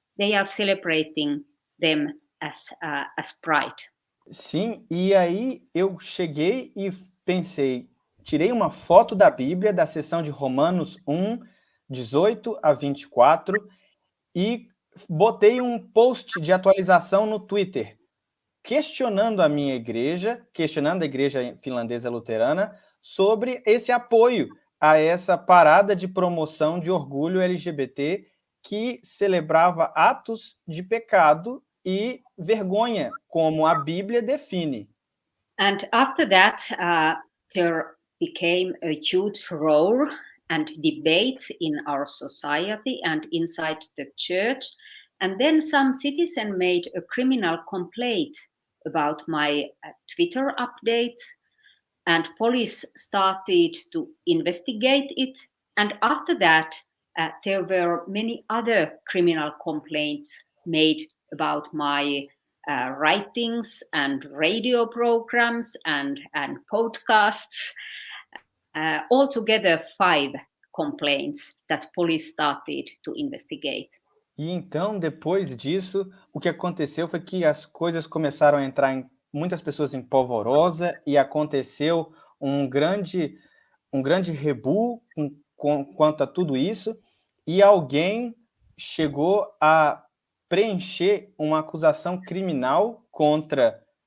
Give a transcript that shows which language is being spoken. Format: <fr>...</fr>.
<en>They are celebrating them as pride.</en> <pt>Sim, e aí eu cheguei e pensei, tirei uma foto da Bíblia, da seção de Romanos 1, 18 a 24, e botei um post de atualização no Twitter, questionando a minha igreja, questionando a igreja finlandesa luterana, sobre esse apoio a essa parada de promoção de orgulho LGBT que celebrava atos de pecado e vergonha, como a Bíblia define.</pt> <en>And after that, there became a huge roar and debate in our society and inside the church. And then some citizen made a criminal complaint about my Twitter update, and police started to investigate it. And after that, there were many other criminal complaints made about my writings and radio programs and podcasts. Altogether 5 complaints that police started to investigate.</en> <pt>E então, depois disso, o que aconteceu foi que as coisas começaram a entrar em muitas pessoas em polvorosa e aconteceu um grande rebu quanto a tudo isso, e alguém chegou a preencher uma acusação criminal contra</pt>